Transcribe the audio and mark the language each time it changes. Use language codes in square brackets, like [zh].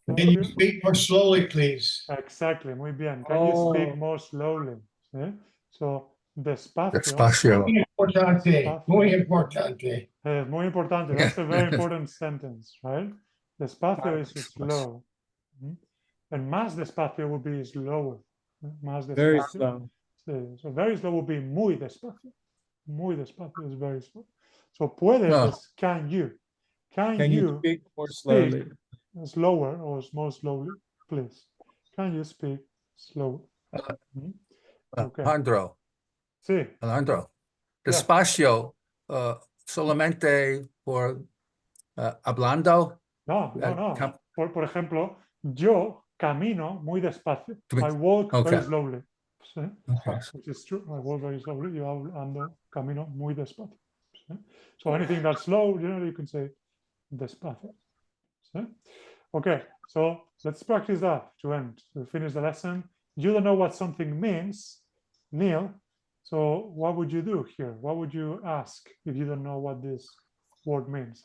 [en] Can you speak more slowly, please? Exactly. [es] Muy bien. [en] Can you speak more slowly? [es] ¿Sí? [en] So, [es] despacio. Despacio. Muy importante. Muy importante. Muy importante. [en] That's a very important sentence, right? Despacio is slow. And más despacio would be slower. [es] Más despacio. [en] Very slow. [es] Sí. [en] So very slow would be [es] muy despacio. Muy despacio [en] is very slow. So puedes is can you. Can you speak more slowly? Slower or more slowly, please? Can you speak slower? Okay. [es] Alejandro. Sí. Alejandro. Despacio, solamente por hablando. No. Por ejemplo, yo camino muy despacio. [en] I walk very slowly. [es] ¿Sí? [en] Which is true. I walk very slowly. [es] Yo ando, camino muy despacio. ¿Sí? [en] So anything that's slow, you can say despacio. [es] ¿Sí? [en] Okay, so let's practice that to end. To finish the lesson. You don't know what something means, Neil. So what would you do here? What would you ask if you don't know what this word means?